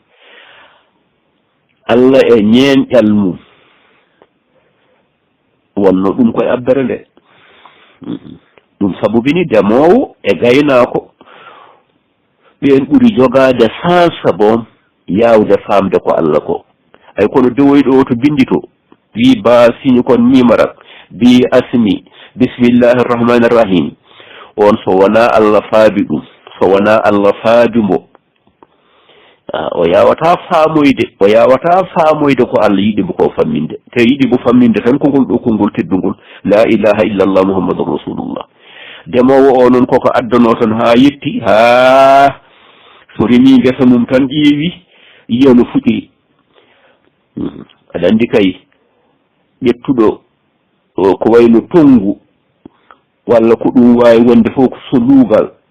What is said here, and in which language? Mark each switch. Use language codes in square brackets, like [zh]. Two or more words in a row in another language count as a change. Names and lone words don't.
[ff] Allah e ñeeñƴal mum wonno ɗum koye abbere nde ɗum sabubini demowo e gaynaako ɓen ɓuri jogaade sansa boom yawde famde ko Allah ko ay kono dewoyɗo o to bindi to wi ba signe kon nimarak bi asmi [ar] بسم الله الرحمن الرحيم [ff] on so wona Allah faabi ɗum so wona Allah faabi mo o yawata faamoyde ko Allah yiɗimo ko famminde te yiɗimo famminde tan ko ngol ɗo konngol teddugol [ar] لا إله إلا الله محمد رسول الله [ff] demowo o noon koko addano tan ha yetti ha so remi ngesa mum tan ƴeewi yiya no fuɗiri aɗa andi kay ƴettuɗo ko wayno tongu walla ko ɗum wawi wonde fof ko so luugal